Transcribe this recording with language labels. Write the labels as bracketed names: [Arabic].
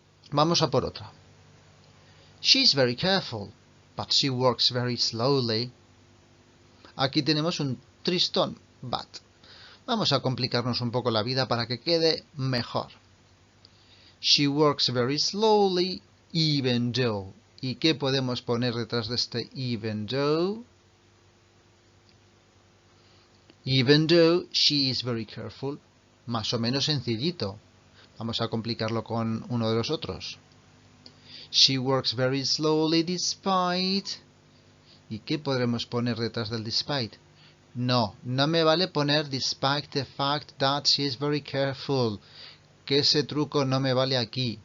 [Spanish] Vamos a por otra. [English] She's very careful, but she works very slowly. [Spanish] Aquí tenemos un tristón, but. Vamos a complicarnos un poco la vida para que quede mejor. [English] She works very slowly, even though. [Spanish] ¿Y qué podemos poner detrás de este even though? [English] Even though she is very careful. [Spanish] Más o menos sencillito. Vamos a complicarlo con uno de los otros. [English] She works very slowly despite. [Spanish] ¿Y qué podremos poner detrás del despite? No, no me vale poner [English] despite the fact that she is very careful. [Spanish] Que ese truco no me vale aquí.